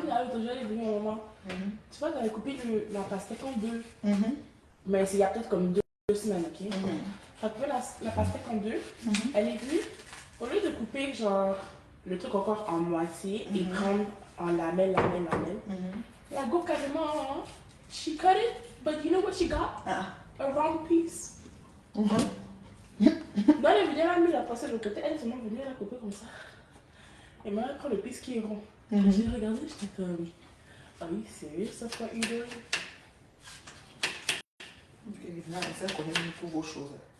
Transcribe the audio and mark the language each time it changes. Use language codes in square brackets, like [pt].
[fr] Là, l'autre jour, elle est venue, maman. Tu vois, t'avais coupé la pastèque en deux. Mais c'est il y a peut-être comme 2 semaines, ok? T'as coupé la pastèque en deux. Elle est venue, au lieu de couper, genre, le truc encore en moitié et prendre en lamelle. La go carrément, [en] she cut it, but you know what she got? A round piece. [fr] Dans les vidéos, elle a mis la pastèque de l'autre côté, elle est seulement venue la couper comme ça. Et maintenant, elle prend le piece qui est rond. J'ai regardé, j'étais comme, [en] are you serious? That's what you're doing? [fr] L'essentiel connaît beaucoup vos choses.